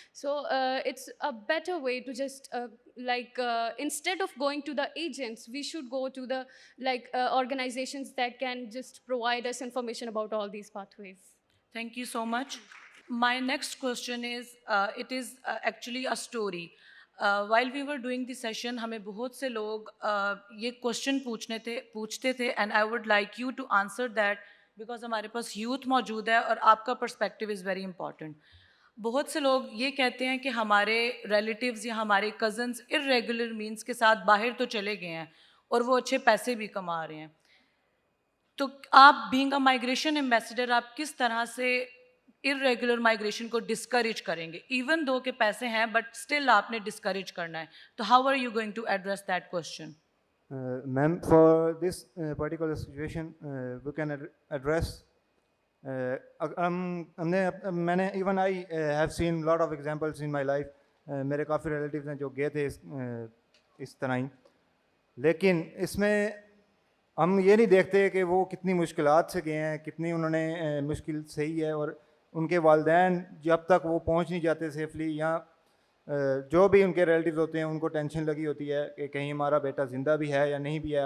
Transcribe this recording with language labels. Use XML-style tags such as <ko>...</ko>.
<en>So it's a better way to just instead of going to the agents, we should go to the organizations that can just provide us information about all these pathways. Thank you so much. My next question is, it is actually a story. While we were doing the session,</en> <ur>ہمیں بہت سے لوگ یہ question پوچھتے تھے,</ur> <en>and I would like you to answer that</en> <ur>because ہمارے پاس youth موجود ہے اور آپ کا پرسپیکٹیو از ویری امپورٹنٹ. بہت سے لوگ یہ کہتے ہیں کہ ہمارے ریلیٹیوز یا ہمارے کزنز ارریگولر مینس کے ساتھ باہر تو چلے گئے ہیں اور وہ اچھے پیسے بھی کما رہے ہیں. تو آپ</ur> <en>being a migration ambassador</en> <ur>آپ کس طرح سے ارریگولر مائگریشن کو ڈسکریج کریں گے؟ ایون دو کہ پیسے ہیں بٹ اسٹل آپ نے ڈسکریج کرنا ہے.</ur> <en>تو how are you going to address that question? Ma'am, for this particular situation, we can address.</en> <ur>میں نے</ur> <en>Even I have seen lot of examples in my life.</en> <ur>میرے کافی ریلیٹیوز ہیں جو گئے تھے اس طرح ہی, لیکن اس میں ہم یہ نہیں دیکھتے کہ وہ کتنی مشکلات سے گئے ہیں, کتنی انہوں نے مشکل سہی ہے, اور ان کے والدین جب تک وہ پہنچ نہیں جاتے سیفلی, یا جو بھی ان کے ریلیٹیوز ہوتے ہیں ان کو ٹینشن لگی ہوتی ہے کہ کہیں ہمارا بیٹا زندہ بھی ہے یا نہیں بھی ہے.</ur>